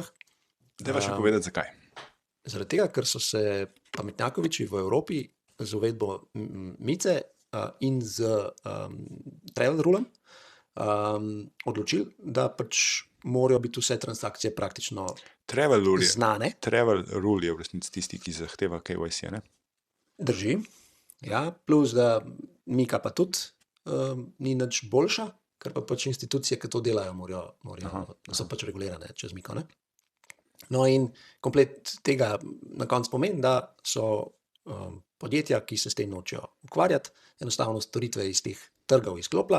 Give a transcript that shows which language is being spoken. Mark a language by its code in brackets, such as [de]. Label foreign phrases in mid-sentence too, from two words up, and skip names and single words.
[sl] Dajva še povedati, zakaj. Zaradi tega, ker so se pametnjakoviči v Evropi z uvedbo mice in z [en] travel rulem [sl] odločili, da pač morajo biti vse transakcije praktično [en] Travel rule [sl] je, znane. [en] travel rule [sl] je v resnici tisti, ki zahteva KYC, ne? Drži. Ja, plus da Mika pa tudi ni nič boljša, ker pa pač institucije, ki to delajo, so pač regulirane čez Miko. Ne? No in komplet tega na koncu pomeni, da so podjetja, ki se s tem nočejo ukvarjati, enostavno storitve iz teh trgov izklopila.